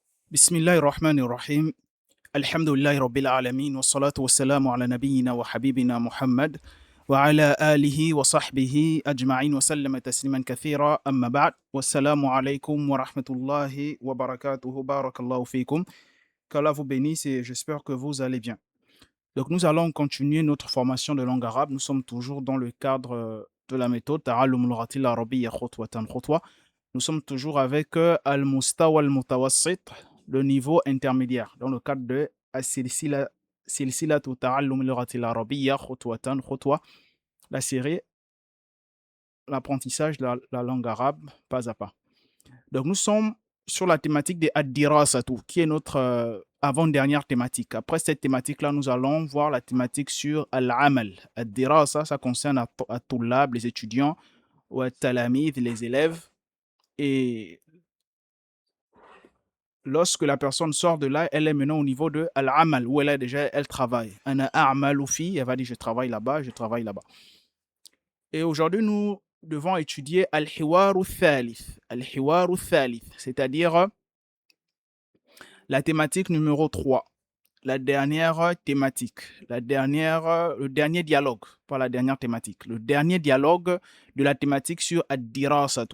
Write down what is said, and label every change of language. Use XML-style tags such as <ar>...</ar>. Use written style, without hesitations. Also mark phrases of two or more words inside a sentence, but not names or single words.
<ar>بسم الله الرحمن الرحيم. الحمد لله رب العالمين والصلاة والسلام على نبينا وحبيبنا محمد وعلى آله وصحبه أجمعين وسلم تسليما كثيرا. أما بعد، والسلام عليكم ورحمة الله وبركاته. بارك الله فيكم.</ar> <fr>Qu'Allah vous bénisse et j'espère que vous allez bien. Donc nous allons continuer notre formation de langue arabe. Nous sommes toujours dans le cadre de la méthode Ta'allum al-Lughati al-Arabiyya khutwatan khutwa. Nous sommes toujours avec</fr> <ar>المستوى المتوسط,</ar> <fr>le niveau intermédiaire, dans le cadre de Silsilatu Ta'allum al-Lughati al-Arabiyya khutwatan khutwa, la série l'apprentissage de la langue arabe pas à pas. Donc nous sommes sur la thématique des Ad-Dirasatu, qui est notre avant-dernière thématique. Après cette thématique-là, nous allons voir la thématique sur Al-Amal. Ad-Dirasa, ça concerne à Tullab, les étudiants, ou At-Talamid, les élèves. Et lorsque la personne sort de là, elle est maintenant au niveau de Al-Amal, où elle travaille.</fr> <ar>أنا أعمل في,</ar> <fr>elle va dire je travaille là-bas, je travaille là-bas. Et aujourd'hui, nous devons étudier</fr> <ar>الحوار الثالث. الحوار الثالث,</ar> <fr>c'est-à-dire la thématique numéro 3. La dernière thématique, le dernier dialogue, pas la dernière thématique, le dernier dialogue de la thématique sur Ad-Dirasatu.</fr>